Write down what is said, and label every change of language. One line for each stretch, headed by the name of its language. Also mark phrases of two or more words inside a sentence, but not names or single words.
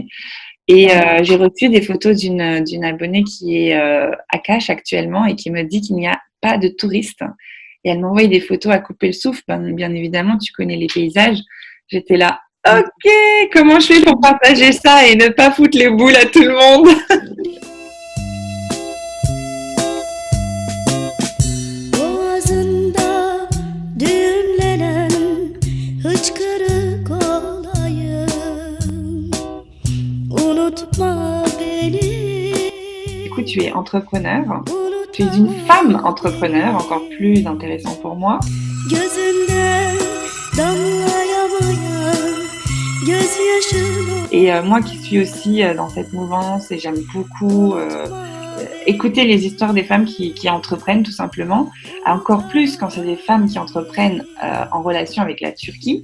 French: Et j'ai reçu des photos d'une abonnée qui est à Cache actuellement et qui me dit qu'il n'y a pas de touristes. Et elle m'envoie des photos à couper le souffle. Bien évidemment, tu connais les paysages. J'étais là, ok, comment je fais pour partager ça et ne pas foutre les boules à tout le monde?
Turkish: Boğazında düğümlenen hıçkırık olayım. Unutma beni.
French: Du coup, tu es entrepreneur. Tu es une femme entrepreneur, encore plus intéressant pour moi. Et moi qui suis aussi dans cette mouvance et j'aime beaucoup écouter les histoires des femmes qui entreprennent tout simplement, encore plus quand c'est des femmes qui entreprennent en relation avec la Turquie.